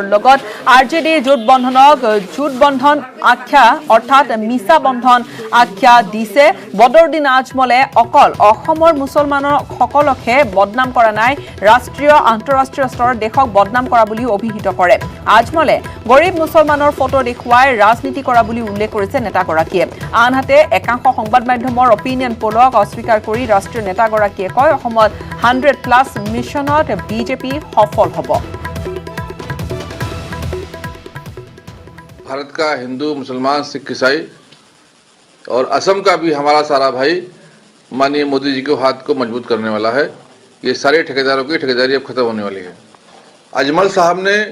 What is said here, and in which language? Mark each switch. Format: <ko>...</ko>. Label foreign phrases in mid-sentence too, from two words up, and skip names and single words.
<as>লগত RJDৰ জোটবন্ধন আখ্যা অৰ্থাৎ মিছা বন্ধন আখ্যা দিছে বদৰুদ্দিন আজমলে অকল অসমৰ মুছলমানৰ সকলকে বদনাম কৰা নাই ৰাষ্ট্ৰীয় আন্তঃৰাষ্ট্ৰীয় স্তৰত দেশক বদনাম কৰা বুলি অভিহিত কৰে আজমলে গৰীব মুছলমানৰ ফটো দেখুৱাই ৰাজনীতি কৰা বুলি উল্লেখ কৰিছে নেতাগৰাকীয়ে আনহাতে একাংশ সংবাদ মাধ্যমৰ অপিনিয়ন পোলক অস্বীকাৰ কৰি ৰাষ্ট্ৰীয় নেতাগৰাকীয়ে কয় অসমত 100+ মিছনত বিজেপি সফল হ'ব</as> <hi>भारत का हिंदू मुसलमान सिख ईसाई और असम का भी हमारा सारा भाई माननीय मोदी जी के हाथ को मजबूत करने वाला है ये सारे ठेकेदारों की ठेकेदारी अब खत्म होने वाली है अजमल साहब ने</hi>